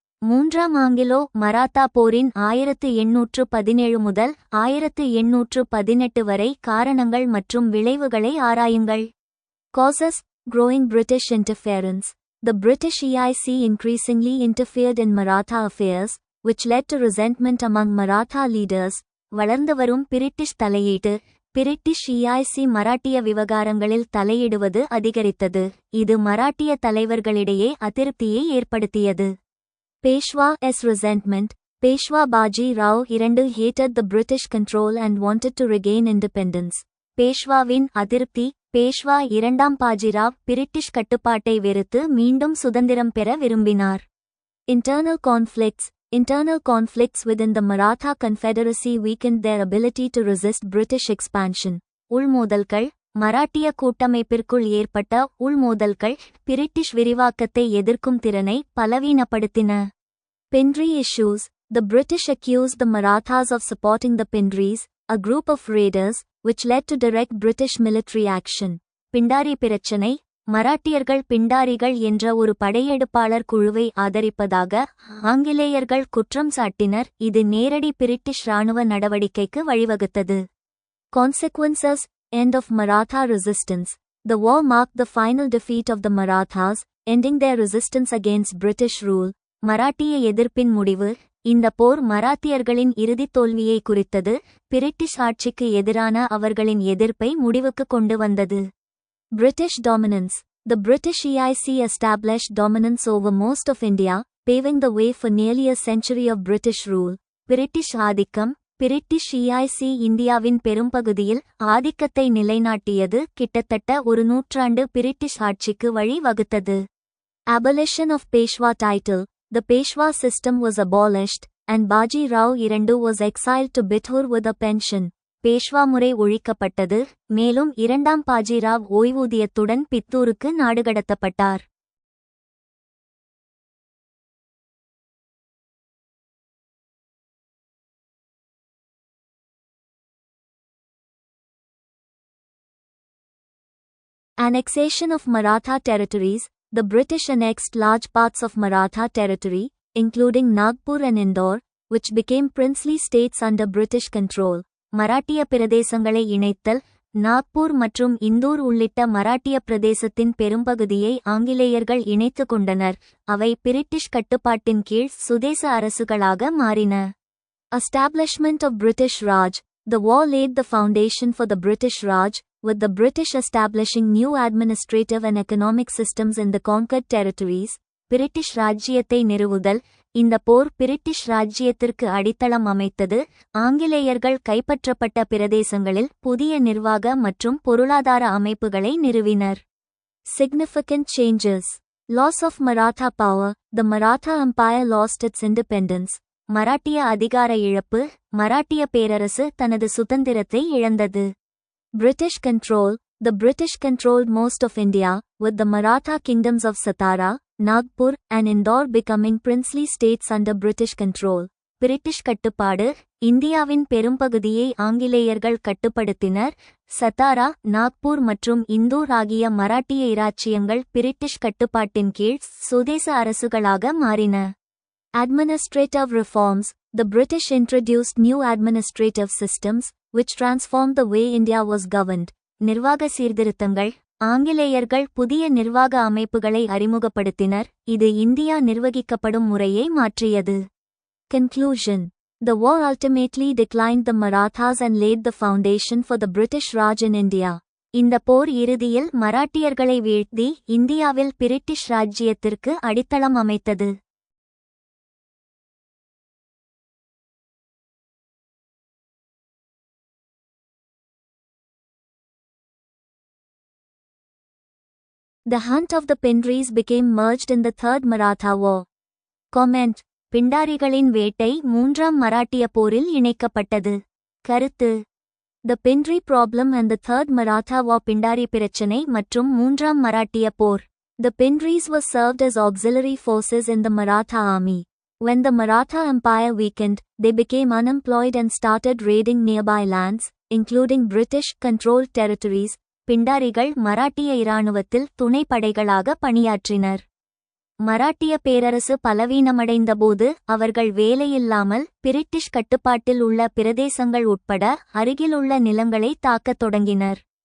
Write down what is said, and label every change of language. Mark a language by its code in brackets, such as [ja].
[ta] மூன்றாம் ஆங்கிலோ மராத்தா போரின் 1817 முதல் 1818 வரை காரணங்கள் மற்றும் விளைவுகளை ஆராயுங்கள். [en] Causes: Growing British interference. The British EIC increasingly interfered in Maratha affairs, which led to resentment among Maratha leaders. [ta] வளர்ந்துவரும் பிரிட்டிஷ் தலையீடு. பிரிட்டிஷ் EIC மராட்டிய விவகாரங்களில் தலையிடுவது அதிகரித்தது. இது மராட்டிய தலைவர்களிடையே அதிருப்தியை ஏற்படுத்தியது. [en] Peshwa's resentment. Peshwa Baji Rao II hated the British control and wanted to regain independence. [ta] பேஷ்வாவின் அதிருப்தி. பேஷ்வா இரண்டாம் பாஜிராவ் பிரிட்டிஷ் கட்டுப்பாட்டை வெறுத்து மீண்டும் சுதந்திரம் பெற விரும்பினார். [en] Internal conflicts. Internal conflicts within the Maratha Confederacy weakened their ability to resist British expansion. [ta] உள்மோதல்கள். மராட்டிய கூட்டமைப்பிற்குள் ஏற்பட்ட உள்மோதல்கள் பிரிட்டிஷ் விரிவாக்கத்தை எதிர்க்கும் திறனை பலவீனப்படுத்தின. [en] Pindri issues. The British accused the Marathas of supporting the Pindris, a group of raiders, which led to direct British military action. [ta] Pindari பிரச்சினை. மராட்டியர்கள் பிண்டாரிகள் என்ற ஒரு படையெடுப்பாளர் குழுவை ஆதரிப்பதாக ஆங்கிலேயர்கள் குற்றம் சாட்டினர். இது நேரடி பிரிட்டிஷ் இராணுவ நடவடிக்கைக்கு வழிவகுத்தது. [en] Consequences: End of Maratha resistance. The war marked the final defeat of the Marathas, ending their resistance against British rule. [ta] மராட்டிய எதிர்ப்பின் முடிவு. இந்த போர் மராத்தியர்களின் இறுதித் தோல்வியை குறித்தது. பிரிட்டிஷ் ஆட்சிக்கு எதிரான அவர்களின் எதிர்ப்பை முடிவுக்கு கொண்டு வந்தது. [en] British dominance. The British EIC established dominance over most of India, paving the way for nearly a century of British rule. [ta] British ஆதிக்கம். பிரிட்டிஷ் EIC இந்தியாவின் பெரும்பகுதியில் ஆதிக்கத்தை நிலைநாட்டியது. கிட்டத்தட்ட ஒரு நூற்றாண்டு பிரிட்டிஷ் ஆட்சிக்கு வழி வகுத்தது. [en] Abolition of Peshwa title. The Peshwa system was abolished, and Baji Rao II was exiled to Bithur with a pension. [ta] Peshwa முறை ஒழிக்கப்பட்டது. மேலும் இரண்டாம் Bajirao ஓய்வூதியத்துடன் பித்தூருக்கு நாடுகடத்தப்பட்டார். [en] Annexation of Maratha territories. The British annexed large parts of Maratha territory, including Nagpur and Indore, which became princely states under British control. [ta] மராட்டிய பிரதேசங்களை இணைத்தல். நாக்பூர் மற்றும் இந்தூர் உள்ளிட்ட மராட்டிய பிரதேசத்தின் பெரும்பகுதியை ஆங்கிலேயர்கள் இணைத்து கொண்டனர். அவை பிரிட்டிஷ் கட்டுப்பாட்டின் கீழ் சுதேச அரசுகளாக மாறின. [en] Establishment of British Raj. The war laid the foundation for the British Raj, with the British establishing new administrative and economic systems in the conquered territories. [ta] British ராஜ்ஜியத்தை நிறுவுதல். இந்த போர் பிரிட்டிஷ் ராஜ்ஜியத்திற்கு அடித்தளம் அமைத்தது. ஆங்கிலேயர்கள் கைப்பற்றப்பட்ட பிரதேசங்களில் புதிய நிர்வாக மற்றும் பொருளாதார அமைப்புகளை நிறுவினர். [en] Significant changes. Loss of Maratha power. The Maratha Empire lost its independence. [ta] மராட்டிய அதிகார இழப்பு. மராட்டிய பேரரசு தனது சுதந்திரத்தை இழந்தது. [en] British control. The British controlled most of India, with the Maratha kingdoms of Satara, Nagpur, and Indore becoming princely states under British control. [ta] British கட்டுப்பாடு. இந்தியாவின் பெரும்பகுதியை ஆங்கிலேயர்கள் கட்டுப்படுத்தினர். சத்தாரா, நாக்பூர் மற்றும் இந்தூர் ஆகிய மராட்டிய இராச்சியங்கள் பிரிட்டிஷ் கட்டுப்பாட்டின் கீழ் சுதேச அரசுகளாக மாறின. [en] Administrative reforms. The British introduced new administrative systems, which transformed the way India was governed. [ta] நிர்வாக சீர்திருத்தங்கள். ஆங்கிலேயர்கள் புதிய நிர்வாக அமைப்புகளை அறிமுகப்படுத்தினர். இது இந்தியா நிர்வகிக்கப்படும் முறையை மாற்றியது. [en] Conclusion. The war ultimately declined the Marathas and laid the foundation for the British Raj in India. [ta] இந்த போர் இறுதியில் மராட்டியர்களை வீழ்த்தி இந்தியாவில் பிரிட்டிஷ் ராஜ்ஜியத்திற்கு அடித்தளம் அமைத்தது. [en] The hunt of the Pindris became merged in the Third Maratha War. Comment. [ta] பிண்டாரிகளின் வேட்டை மூன்றாம் மராட்டிய போரில் இணைக்கப்பட்டது. கருத்து. [en] The Pindri problem and the Third Maratha War. [ta] Pindari பிரச்சினை மற்றும் மூன்றாம் மராட்டிய போர். [en] The Pindris were served as auxiliary forces in the Maratha army. When the Maratha Empire weakened, they became unemployed and started raiding nearby lands, including British-controlled territories, [ta] பிண்டாரிகள் மராட்டிய இராணுவத்தில் துணை படைகளாக பணியாற்றினர். மராட்டிய பேரரசு பலவீனமடைந்தபோது அவர்கள் வேலையில்லாமல் British கட்டுப்பாட்டில் உள்ள பிரதேசங்கள் உட்பட அருகிலுள்ள நிலங்களை தாக்கத் தொடங்கினர்.